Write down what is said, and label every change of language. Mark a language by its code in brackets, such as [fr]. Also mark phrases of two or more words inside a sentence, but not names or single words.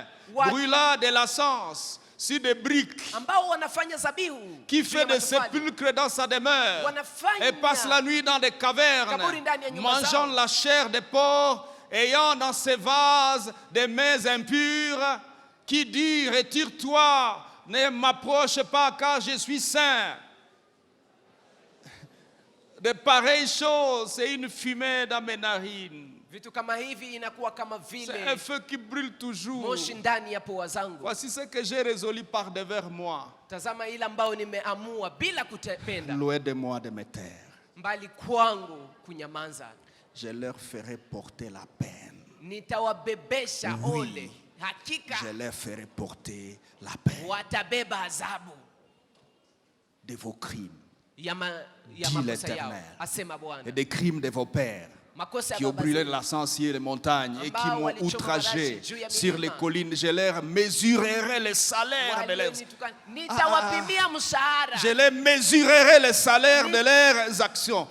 [fr] brûlant de l'encens sur des briques, qui fait des sépulcres dans sa demeure et passe la nuit dans des cavernes, mangeant la chair des porcs, ayant dans ses vases des mains impures, qui dit, retire-toi, ne m'approche pas car je suis saint. De pareilles choses, c'est une fumée dans mes narines. [sw] Vitu kama hivi inakuwa kama vile [fr] c'est un feu qui brûle toujours. [sw] Moshi ndani ya pua zangu. [fr] Voici ce que j'ai résolu par devers moi. [sw] Tazama ile ambao nimeamua bila kutependa. [fr] Loin de moi de me taire. [sw] Mbali kwangu kunyamaza. [fr] Je leur ferai porter la peine. [sw] Nitawabebesha ole. Hakika. [fr] Je leur ferai porter la peine. [sw] Watabeba adhabu [fr] de vos crimes. Dit l'Éternel. Et des crimes de vos pères qui ont brûlé de la sur les montagnes et qui m'ont outragé sur les collines. Je leur mesurerai le salaire de leurs je les mesurerai le salaire de leurs actions.